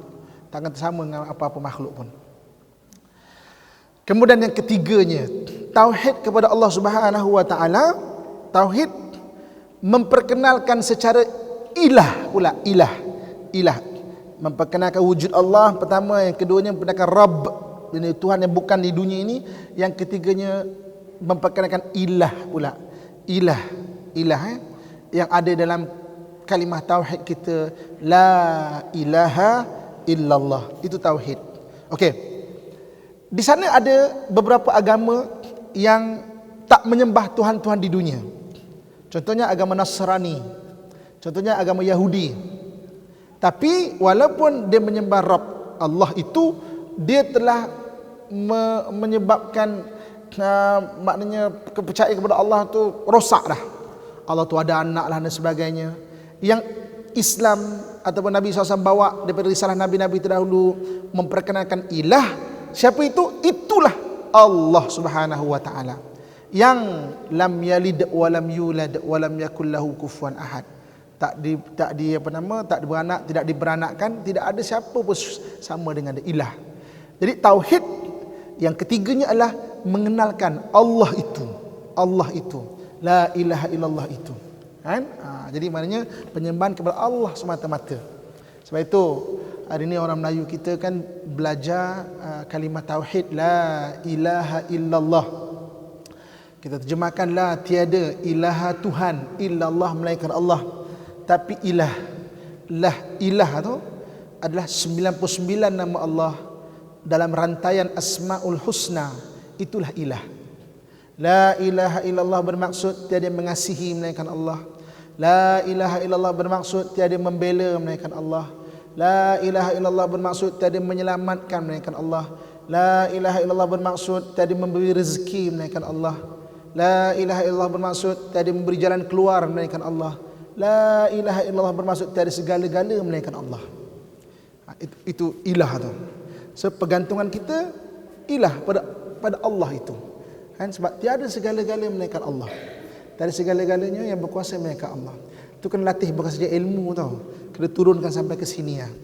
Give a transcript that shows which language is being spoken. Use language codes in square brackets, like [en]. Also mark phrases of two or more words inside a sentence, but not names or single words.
[ms] Tak akan sama dengan apa-apa makhluk pun. Kemudian yang ketiganya, tauhid kepada Allah [ar] سبحانه وتعالى, [ms] tauhid memperkenalkan secara ilah pula, ilah. Memperkenalkan wujud Allah pertama, yang keduanya memperkenalkan Rabb, ini Tuhan yang bukan di dunia ini, yang ketiganya memperkenalkan ilah pula. Ilah yang ada dalam kalimah tauhid kita, [ar] لا إله إلا الله. [ms] Itu tauhid. Okey. Di sana ada beberapa agama yang tak menyembah Tuhan-Tuhan di dunia. Contohnya agama Nasrani, contohnya agama Yahudi. Tapi walaupun dia menyembah Rabb Allah itu, dia telah menyebabkan maknanya kepercayaan kepada Allah tu rosak dah. Allah tu ada anak lah dan sebagainya. Yang Islam ataupun Nabi SAW bawa daripada risalah Nabi-Nabi terdahulu memperkenalkan ilah. Siapa itu? Itulah Allah [ar] سبحانه وتعالى [ms] yang [ar] لم يلد ولم يولد ولم يكن له كفوا أحد. [ms] Tak beranak, tidak diberanakkan, tidak ada siapa pun sama dengan dia, ilah. Jadi tauhid yang ketiganya adalah mengenalkan Allah itu, [ar] لا إله إلا الله [ms] itu. Kan? Jadi maknanya penyembahan kepada Allah semata-mata. Sebab itu hari ini orang Melayu kita kan belajar kalimah tauhid, [ar] لا إله إلا الله. [ms] Kita terjemahkan la tiada ilaha Tuhan illallah melainkan Allah. Tapi ilah tu adalah 99 nama Allah dalam rantaian Asmaul Husna. Itulah ilah. [ar] لا إله إلا الله [ms] bermaksud tiada mengasihi melainkan Allah. [ar] لا إله إلا الله [ms] bermaksud tiada membela melainkan Allah. [ar] لا إله إلا الله [ms] bermaksud tiada menyelamatkan melainkan Allah. [ar] لا إله إلا الله [ms] bermaksud tiada memberi rezeki melainkan Allah. [ar] لا إله إلا الله [ms] bermaksud tiada memberi jalan keluar melainkan Allah. [ar] لا إله إلا الله [ms] bermaksud tiada segala-gala melainkan Allah. Itu ilah tu. So pergantungan kita ilah pada Allah itu. Kan, sebab tiada segala-gala melainkan Allah. Tiada segala-galanya yang berkuasa melainkan Allah. Itu kena latih bukan saja ilmu tau. Kena turunkan sampai ke sini ya.